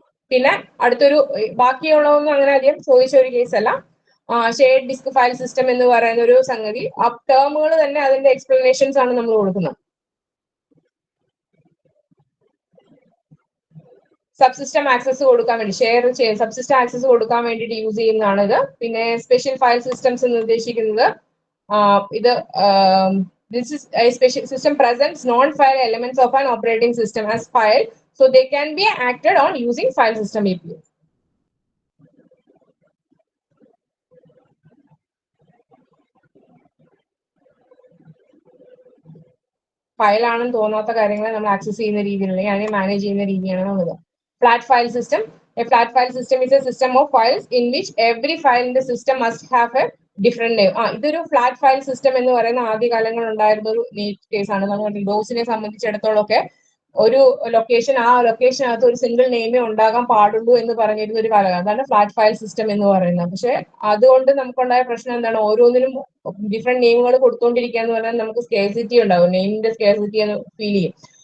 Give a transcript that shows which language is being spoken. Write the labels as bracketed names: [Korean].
[Malayalam] പിന്നെ അടുത്തൊരു ബാക്കിയുള്ളതൊന്നും അങ്ങനെ അധികം ചോദിച്ച ഒരു കേസല്ല. ഷെയർഡ് ഡിസ്ക് ഫയൽ സിസ്റ്റം എന്ന് പറയുന്ന ഒരു സംഗതി, ആ ടേമുകൾ തന്നെ അതിന്റെ എക്സ്പ്ലനേഷൻസ് ആണ് നമ്മൾ കൊടുക്കുന്നത്. സബ്സിസ്റ്റം ആക്സസ് കൊടുക്കാൻ വേണ്ടി, സബ്സിസ്റ്റം ആക്സസ് കൊടുക്കാൻ വേണ്ടിയിട്ട് യൂസ് ചെയ്യുന്നതാണ് ഇത്. പിന്നെ സ്പെഷ്യൽ ഫയൽ സിസ്റ്റംസ് എന്ന് ഉദ്ദേശിക്കുന്നത് ഇത് [English] this is a special system presents non-file elements of an operating system as file, so they can be acted on using file system APIs. [Malayalam] File ആണെന്ന് തോന്നാത്ത കാര്യങ്ങളെ നമ്മൾ ആക്സസ് ചെയ്യുന്ന രീതിയിലുള്ള, അതിനെ മാനേജ് ചെയ്യുന്ന രീതിയാണ് ഉള്ളത്. [English] Flat file system. A flat file system is a system of files in which every file in the system must have a different name. [Malayalam] ഇതൊരു ഫ്ലാറ്റ് ഫയൽ സിസ്റ്റം എന്ന് പറയുന്ന ആദ്യകാലങ്ങളിൽ ഉണ്ടായിരുന്ന ഒരു കേസാണ്. നമ്മൾ വിൻഡോസിനെ സംബന്ധിച്ചിടത്തോളം ഒക്കെ ഒരു ലൊക്കേഷൻ, ആ ലൊക്കേഷനകത്ത് ഒരു സിംഗിൾ നെയിമേ ഉണ്ടാകാൻ പാടുള്ളൂ എന്ന് പറഞ്ഞിരുന്ന ഒരു കാലം, അതാണ് ഫ്ലാറ്റ് ഫയൽ സിസ്റ്റം എന്ന് പറയുന്നത്. പക്ഷെ അതുകൊണ്ട് നമുക്കുണ്ടായ പ്രശ്നം എന്താണ്, ഓരോന്നിനും ഡിഫറെന്റ് നെയിമുകൾ കൊടുത്തോണ്ടിരിക്കുക എന്ന് പറഞ്ഞാൽ നമുക്ക് സ്കേഴ്സിറ്റി ഉണ്ടാവും, നെയിമിന്റെ സ്കേഴ്സിറ്റി എന്ന് ഫീൽ ചെയ്യും.